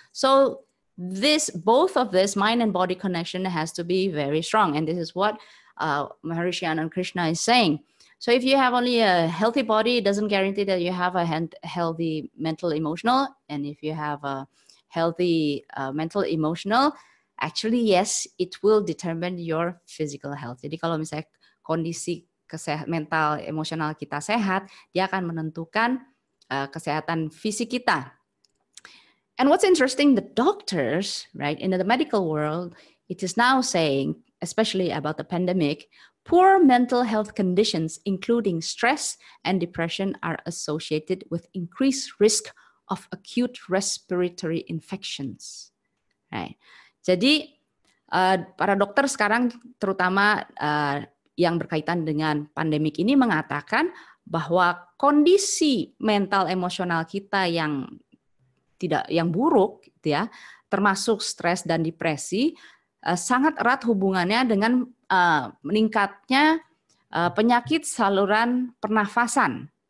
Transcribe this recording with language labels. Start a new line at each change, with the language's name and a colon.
English: So both of this mind and body connection has to be very strong, and this is what Maharishi Anand Krishna is saying. So if you have only a healthy body, it doesn't guarantee that you have a healthy mental emotional. And if you have a healthy mental emotional, actually yes, it will determine your physical health.
Indonesian: Jadi kalau misalnya kondisi mental emosional kita sehat, dia akan menentukan kesehatan fisik kita.
English: And what's interesting, the doctors, right, in the medical world, it is now saying, especially about the pandemic, poor mental health conditions, including stress and depression, are associated with increased risk of acute respiratory infections. Right.
Indonesian: Jadi para dokter sekarang, terutama yang berkaitan dengan pandemik ini, mengatakan bahwa kondisi mental emosional kita yang buruk, gitu ya, termasuk stres dan depresi, sangat erat hubungannya dengan meningkatnya penyakit saluran pernafasan.